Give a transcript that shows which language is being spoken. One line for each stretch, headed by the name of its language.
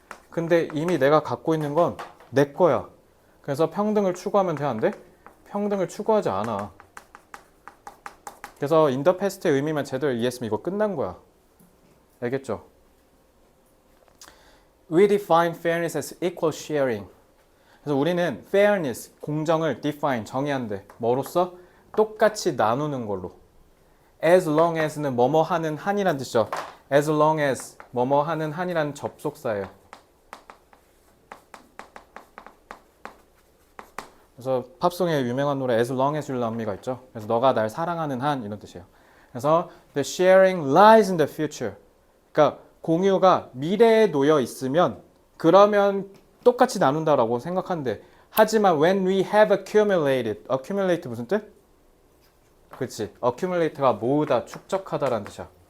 Korean: 근데 이미 내가 갖고 있는 건 내 거야. 그래서 평등을 추구하면 돼, 안 돼? 평등을 추구하지 않아. 그래서 in the past의 의미만 제대로 이해했으면 이거 끝난 거야. 알겠죠?
English: We define fairness as equal sharing.
Korean: 그래서 우리는 fairness, 공정을 define, 정의한대. 뭐로써? 똑같이 나누는 걸로. As long as는 뭐뭐 하는 한이란 뜻이죠. As long as 뭐뭐 하는 한이란 접속사예요. 그래서 팝송의 유명한 노래
English: As long as you love me
Korean: 가 있죠. 그래서 너가 날 사랑하는 한 이런 뜻이에요. 그래서
English: the sharing lies in the future.
Korean: 그러니까 공유가 미래에 놓여 있으면 그러면 똑같이 나눈다라고 생각하는데 하지만
English: when we have accumulated,
Korean: accumulate 무슨 뜻? 그렇지. accumulate가 모으다, 축적하다라는 뜻이야.